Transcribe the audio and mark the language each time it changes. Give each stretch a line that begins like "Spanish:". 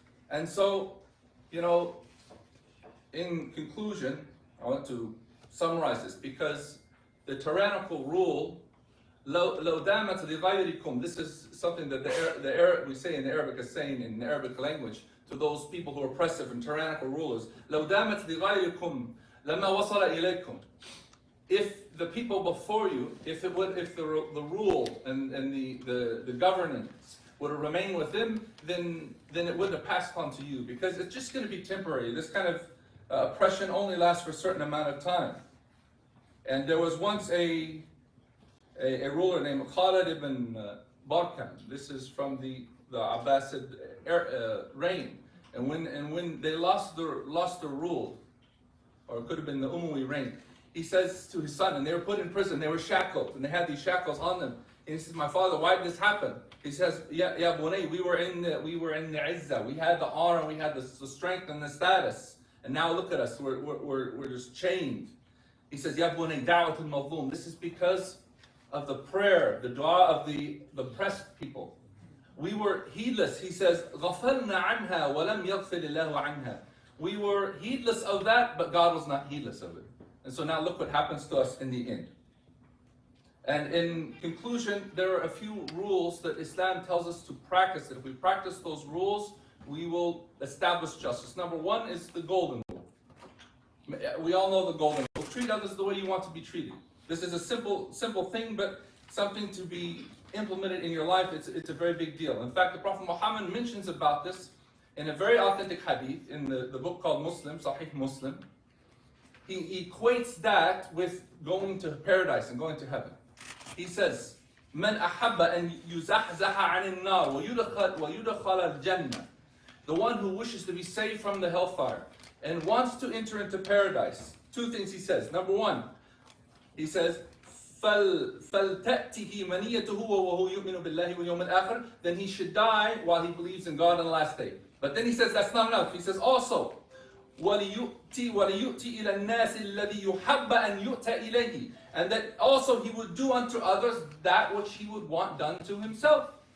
English: And so, in conclusion, I want to summarize this, because the tyrannical rule,
Arabic: لو دامت لغيركم,
English: this is something that we say in the Arabic, is saying in the Arabic language to those people who are oppressive and tyrannical rulers.
Arabic: لو دامت لغيركم لما وصل إليكم.
English: If the people before you, if the rule and the governance would have remained with them, then it wouldn't have passed on to you, because it's just going to be temporary. This kind of oppression only lasts for a certain amount of time. And there was once a ruler named Khalid ibn Barkan. This is from the Abbasid reign. And when they lost their rule, or it could have been the Umayyad reign, he says to his son, and they were put in prison, they were shackled, and they had these shackles on them. And he says, my father, why did this happen? He says,
Arabic: Ya bunay,
English: we were in the izzah, we had the honor, we had the strength and the status, and now look at us, we're just chained. He says,
Arabic: Ya bunay, da'wat al-mazlum.
English: This is because of the prayer, the dua of the oppressed people. We were heedless.
Arabic: He says, غَفَلْنَا عَنْهَا وَلَمْ يَغْفِرِ اللَّهُ عَنْهَا.
English: We were heedless of that, but God was not heedless of it. And so now look what happens to us in the end. And in conclusion, there are a few rules that Islam tells us to practice. If we practice those rules, we will establish justice. Number one is the golden rule. We all know the golden rule. Treat others the way you want to be treated. This is a simple thing, but something to be implemented in your life. It's a very big deal. In fact, the Prophet Muhammad mentions about this in a very authentic hadith in the book called Muslim, Sahih Muslim. He equates that with going to paradise and going to heaven. He says,
Arabic: "Man ahabba an yuzahzaha 'anil nar wa yudkhal al-jannah."
English: The one who wishes to be saved from the hellfire and wants to enter into paradise. Two things he says. Number one, he says,
Arabic: فَلْتَأْتِهِ مَنِيَّتُهُ وَهُوَ يُؤْمِنُ بِاللَّهِ وَالْيَوْمِ الْآخِرِ.
English: Then he should die while he believes in God on the last day. But then he says that's not enough. He says also,
Arabic: وَلِيُؤْتِي إِلَى النَّاسِ الَّذِي يُحَبَّ أَنْ يُؤْتَ إِلَيْهِ.
English: And that also he would do unto others that which he would want done to himself.